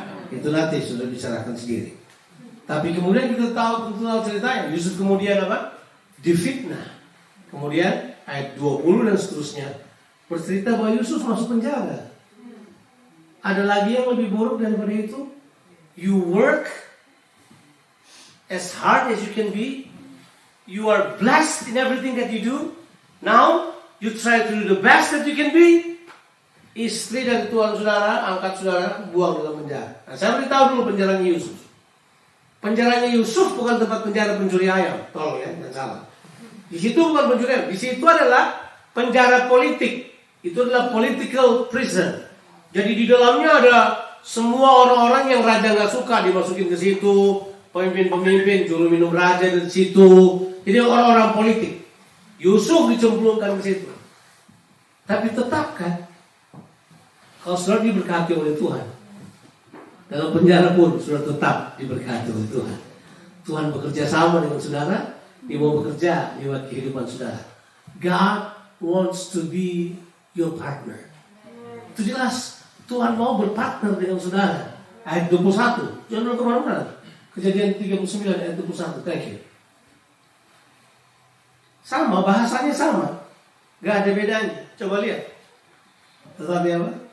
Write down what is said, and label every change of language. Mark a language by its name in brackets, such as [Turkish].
[Indonesian] Itu nanti sudah bicarakan sendiri. Tapi kemudian kita tahu ceritanya. Yusuf kemudian apa? Difitnah. Kemudian ayat 20 dan seterusnya bercerita bahwa Yusuf masuk penjara. Ada lagi yang lebih buruk daripada itu. [English] You work as hard as you can be. You are blessed in everything that you do. Now you try to do the best that you can be. [Indonesian] Istri dari tuan saudara, angkat saudara, buang dalam penjara. Nah, saya beritahu dulu penjaranya Yusuf. Penjaranya Yusuf bukan tempat penjara pencuri ayam. Tolong ya, jangan salah. Di situ bukan pencuri ayam. Di situ adalah penjara politik. Itu adalah political prison. Jadi di dalamnya ada semua orang-orang yang raja nggak suka dimasukin ke situ. Pemimpin-pemimpin, juru minum raja dari situ. Jadi orang-orang politik. Yusuf dicemplungkan ke situ. Tapi tetap kan, kalau saudara diberkati oleh Tuhan, dalam penjara pun saudara tetap diberkati oleh Tuhan. Tuhan bekerja sama dengan saudara, Dia mau bekerja lewat kehidupan saudara. [English] God wants to be your partner. [Indonesian] Itu jelas, Tuhan mau berpartner dengan saudara. Ayat 21, jangan kemana-mana. Kejadian 39 ayat 21, [English] thank you. [Indonesian] Sama, bahasanya sama. Gak ada bedanya. Coba lihat. Tetapi apa?